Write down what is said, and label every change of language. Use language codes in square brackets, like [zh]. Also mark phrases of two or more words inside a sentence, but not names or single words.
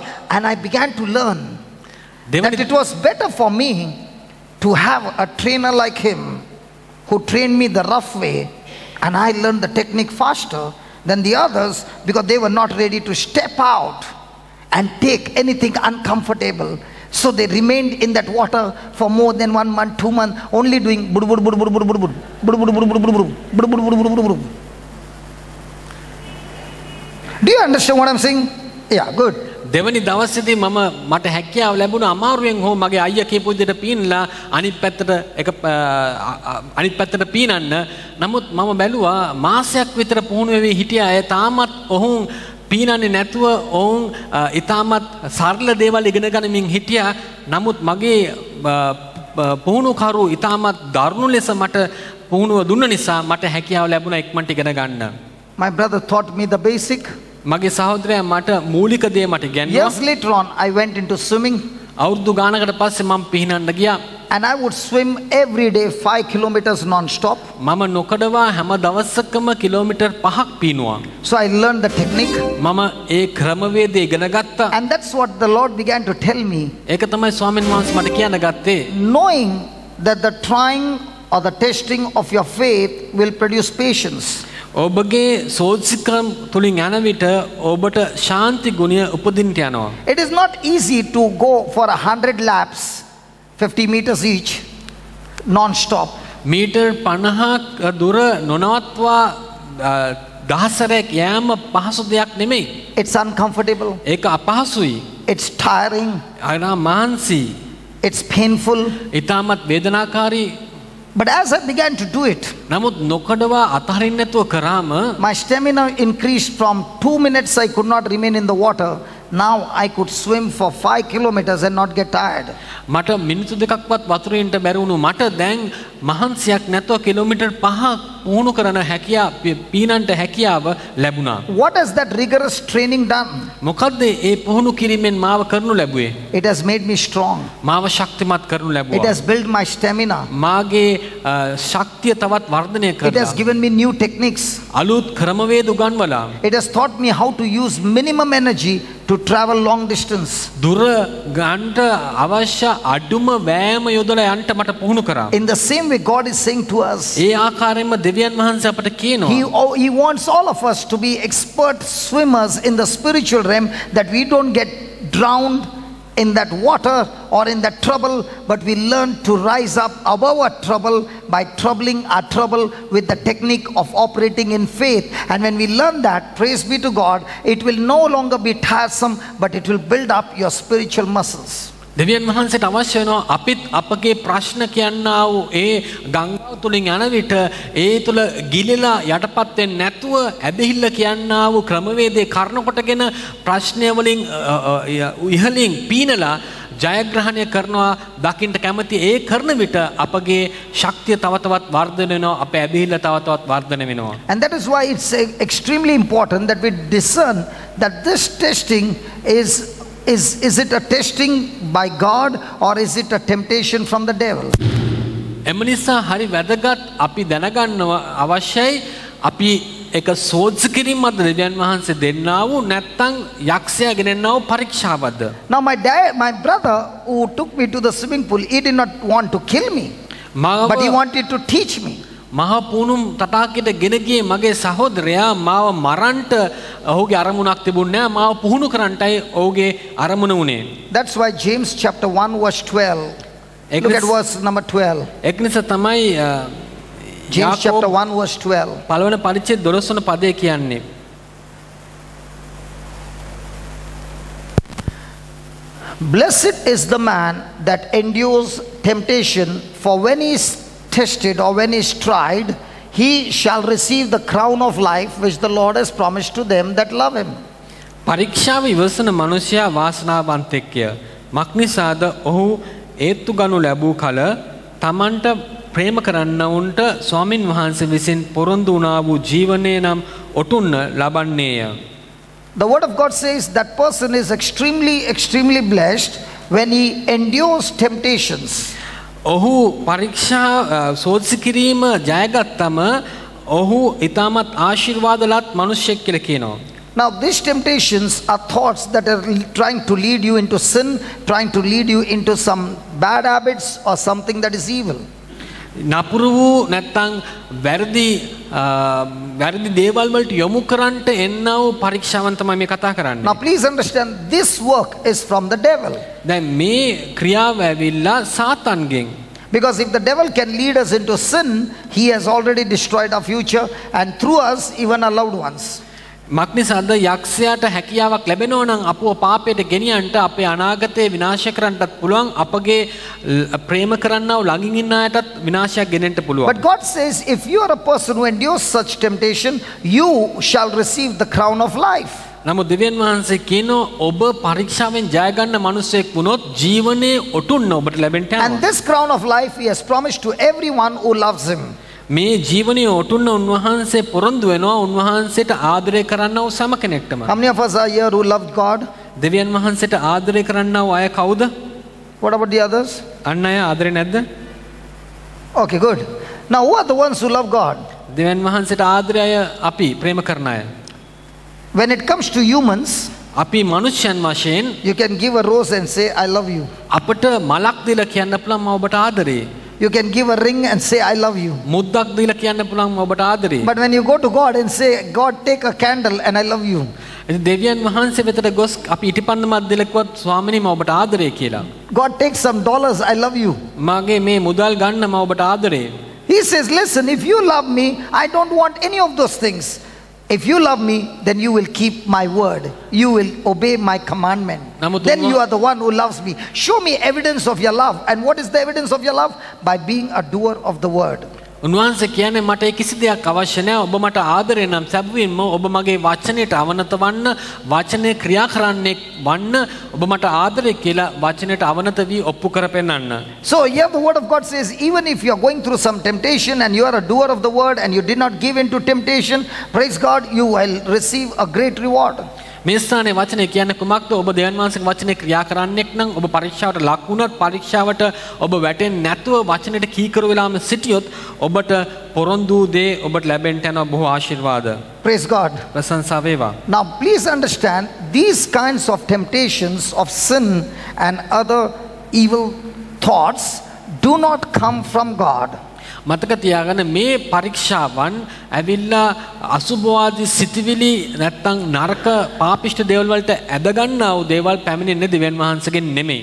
[en] And I began to learn that it was better for me to have a trainer like him who trained me the rough way, and I learned the technique faster than the others because they were not ready to step out and take anything uncomfortable. So they remained in that water for more than 1 month, 2 months, only doing bur bur bur bur bur bur bur bur bur bur bur bur bur bur bur bur bur. Do you understand what I'm saying? Yeah, good. [si] දෙවනි දවසේදී මට හැකියාව ලැබුණා අමාරුවෙන් හෝ මගේ අයියා කියපු විදිහට පීනලා අනිත් පැත්තට පීනන්න. නමුත් මම බැලුවා මාසයක් විතර පුහුණු වෙවි හිටියා අය තාමත් ඔවුන් පීනන්නේ නැතුව ඔවුන් ඊටමත් සරල දේවල් ඉගෙන ගනිමින් හිටියා. නමුත් මගේ පුහුණුකරු ඊටමත් දරුණු ලෙස මට පුහුණුව දුන්න නිසා මට හැකියාව ලැබුණා ඉක්මනට ඉගෙන ගන්න. [en] My brother taught me the basic. [si] මගේ සහෝදරයා මට මූලික දේ මට ඉගෙනුවා. [en] Years later on I went into swimming. [si] අවුරුදු ගානකට පස්සේ මම පිහිනන්න ගියා. [en] And I would swim every day 5 kilometers non-stop. [si] මම නොකඩවා හැම දවසකම කිලෝමීටර් 5ක් පීනුවා. [en] So I learned the technique. [si] මම ඒ ක්‍රමවේදය ඉගෙන ගත්තා. [en] And that's what the Lord began to tell me. [si] ඒක තමයි ස්වාමීන් වහන්සේ මට කියන්න ගත්තේ. [en] Knowing that the trying or the testing of your faith will produce patience. [si] ඔබගේ සෝදිසිකම් තුලින් යන විට ඔබට ශාන්ති ගුණය උපදින්න යනවා. [en] It is not easy to go for 100 laps, 50 meters each, non-stop. [si] මීටර් 50ක් දුර නොනවත්වා දහසරයක් යෑම පහසු දෙයක් නෙමෙයි. [en] It's uncomfortable. [si] ඒක අපහසුයි. [en] It's tiring. [si] අනා මාන්සි. [en] It's painful. [si] ඊටමත් වේදනාකාරී. [en] But as I began to do it, [si] නමුත් නොකඩවා අතහරින්න නැතුව කරාම [en] my stamina increased from 2 minutes I could not remain in the water. Now I could swim for 5 kilometers and not get tired. [si] මට මිනිත්තු දෙකක්වත් වතුරේ ඉන්න බැරි වුණු මට දැන් මහන්සියක් නැතුව කිලෝමීටර් 5ක් පුහුණු කරන හැකියාව පීනන්ට හැකියාව ලැබුණා. [en] What has that rigorous training done? [si] මොකද්ද ඒ පුහුණු කිරීමෙන් මාව කරනු ලැබුවේ? [en] It has made me strong. [si] මාව ශක්තිමත් කරනු ලැබුවා. [en] It has built my stamina. [si] මාගේ ශක්තිය තවත් වර්ධනය [en] It has [si] කරලා. [en] given me new techniques. [si] අලුත් ක්‍රමවේද උගන්වලා. [en] It has taught me how to use minimum energy to travel long distance. [si] දුර ගන්නට අවශ්‍ය අඩුම වෑයම යොදලා යන්න මට පුහුණු කරා. [en] In the same way God is saying to us, [si] ඒ ආකාරයෙන්ම දෙවියන් වහන්සේ අපට කියනවා. [en] He wants all of us to be expert swimmers in the spiritual realm, that we don't get drowned in that water or in that trouble, but we learn to rise up above our trouble by troubling our trouble with the technique of operating in faith. And when we learn that, praise be to God, it will no longer be tiresome, but it will build up your spiritual muscles. [si] දෙවියන් වහන්සේට අවශ්‍ය වෙනවා අපිත් අපගේ ප්‍රශ්න කියන්නා වූ ඒ ගංගාව තුලින් යන විට ඒ තුල ගිලිලා යටපත් වෙන්නේ නැතුව ඇදහිල්ල කියන්නා වූ ක්‍රමවේදයේ කර්ණ කොටගෙන ප්‍රශ්නය වලින් ඉහළින් පීනලා ජයග්‍රහණය කරනවා දකින්න කැමති ඒ කරන විට අපගේ ශක්තිය තව තවත් වර්ධනය වෙනවා අපේ ඇදහිල්ල තව තවත් වර්ධනය වෙනවා. [en] And that is why it's extremely important that we discern that this testing is it a testing by God or is it a temptation from the devil? [si] එම නිසා හරි වැදගත් අපි දැනගන්නව අවශ්‍යයි අපි එක සෝත්ස කිරීමක්ද දෙවියන් වහන්සේ දෙන්නා වූ නැත්නම් යක්ෂයා ගෙනෙන්නා වූ පරීක්ෂාවක්ද? [en] Now my brother who took me to the swimming pool, he did not want to kill me, but he wanted to teach me. [si] මහා පුණුම් තටාකයට ගෙන ගියේ මගේ සහෝදරයා මාව මරන්නට ඔහුගේ අරමුණක් තිබුණේ නැහැ මාව පුහුණු කරන්නටයි ඔහුගේ අරමුණ උනේ. [en] That's why James chapter 1 verse 12. Look at verse number 12. [si] ඒක නිසා තමයි [en] James chapter 1 verse 12. [si] පළවෙනි පරිච්ඡේද 12 වන පදේ කියන්නේ. [en] Blessed is the man that endures temptation, for when he is tested or when he is tried, he shall receive the crown of life which the Lord has promised to them that love him. [si] පරීක්ෂාව ඉවසන මනුෂ්‍යයා වාසනාවන්තෙක්ය. මක්නිසාද ඔහු ඒත්තු ගනු ලැබූ කල තමන්ට ප්‍රේම කරන්නවුන්ට ස්වාමින් වහන්සේ විසින් පොරොන්දු වුණා වූ ජීවනය නම් ඔටුන්න ලබන්නේය. [en] The word of God says that person is extremely blessed when he endures temptations. [si] ඔහු පරීක්ෂා සෝත්සි කිරීම ජයගත්තම ඔහු ඊටමත් ආශිර්වාදලත් මිනිසෙක් කියලා කියනවා. [en] Now these temptations are thoughts that are trying to lead you into sin, trying to lead you into some bad habits or something that is evil. [si] නපුරු වූ නැත්නම් වැරදි දේවල් වලට යොමු කරන්නට එන්නා වූ පරීක්ෂාවන් තමයි මේ කතා කරන්නේ. [en] Now please understand, this work is from the devil. [si] දැන් මේ ක්‍රියාව ඇවිල්ලා සාතන්ගෙන්. [en] Because if the devil can lead us into sin, he has already destroyed our future and through us even our loved ones. [si] මක්නිසාද යක්ෂයාට හැකියාවක් ලැබෙනවා නම් අපව පාපයට ගෙනියන්නට අපේ අනාගතය විනාශ කරන්නටත් පුළුවන් අපගේ ප්‍රේම කරන්නා වූ ළඟින් ඉන්න අයටත් විනාශයක් ගෙනෙන්න පුළුවන්. [en] But God says if you are a person who endures such temptation, you shall receive the crown of life. [si] නමුත් දෙවියන් වහන්සේ කියනවා ඔබ පරීක්ෂාවෙන් ජය ගන්න මිනිසෙක් වුණොත් ජීවනයේ ඔටුන්න ඔබට ලැබෙන්න යනවා. [en] And this crown of life he has promised to everyone who loves him. [si] මේ ජීවනයේ ඔටුන්න උන්වහන්සේ පොරොන්දු වෙනවා උන්වහන්සේට ආදරය කරන්නව සම කෙනෙක්ටම. [en] How many of us are here who loved God? [si] දෙවියන් වහන්සේට ආදරය කරන්නව අය කවුද? [en] What about the others? [si] අන් අය ආදරේ නැද්ද? [en] Okay, good. Now who are the ones who love God? [si] දෙවියන් වහන්සේට ආදරය අය අපි ප්‍රේම කරන අය. [en] When it comes to humans, [si] අපි මනුෂ්‍යයන් වශයෙන් [en] you can give a rose and say I love you. [si] අපට මලක් දීලා කියන්න පුළුවන් මම ඔබට ආදරේ. [en] You can give a ring and say I love you. [si] මුද්දක් දීලා කියන්න පුළුවන් මම ඔබට ආදරේ. [en] But when you go to God and say God take a candle and I love you. [si] ඉතින් දෙවියන් වහන්සේ වෙතට ගොස් අපි ඉටිපන්දමක් දීලා කිව්වත් ස්වාමිනේ මම ඔබට ආදරේ කියලා. [en] God takes some dollars, I love you. [si] මගේ මේ මුදල් ගන්න මම ඔබට ආදරේ. [en] He says, listen, if you love me, I don't want any of those things. If you love me, then you will keep my word. You will obey my commandment. Then you are the one who loves me. Show me evidence of your love. And what is the evidence of your love? By being a doer of the word. [si] උන්වහන්සේ කියන්නේ මට කිසි දෙයක් අවශ්‍ය නැහැ ඔබ මට ආදරේ නම් සැබවින්ම ඔබ මගේ වචනයට අවනත වන්න වචනේ ක්‍රියා කරන්නේ වන්න ඔබ මට ආදරේ කියලා වචනයට අවනත වී ඔප්පු කර පෙන්නන්න. [en] So here the word of God says even if you are going through some temptation and you are a doer of the word and you did not give in to temptation, praise God, you will receive a great reward. [si] මේ ස්ථානයේ වචනේ කියන්නේ කුමක්ද? ඔබ දෙවියන් වහන්සේගේ වචනේ ක්‍රියා කරන්නෙක් නම් ඔබ පරීක්ෂාවට ලක් වුණත් පරීක්ෂාවට ඔබ වැටෙන්නේ නැතුව වචනෙට කීකරු වෙලාම සිටියොත් ඔබට පොරොන්දු දේ ඔබට ලැබෙන්න යන බොහෝ ආශිර්වාද. [en] Praise God. [si] ප්‍රශංසා වේවා. [en] Now please understand these kinds of temptations of sin and other evil thoughts do not come from God. [si] මතක තියාගන්න මේ පරීක්ෂාවන් ඇවිල්ලා අසුභවාදී සිටිවිලි නැත්තම් නරක පාපිෂ්ඨ දේවල් වලට ඇද ගන්නා වූ දේවල් පැමිණෙන්නේ දෙවියන් වහන්සේගෙන් නෙමෙයි.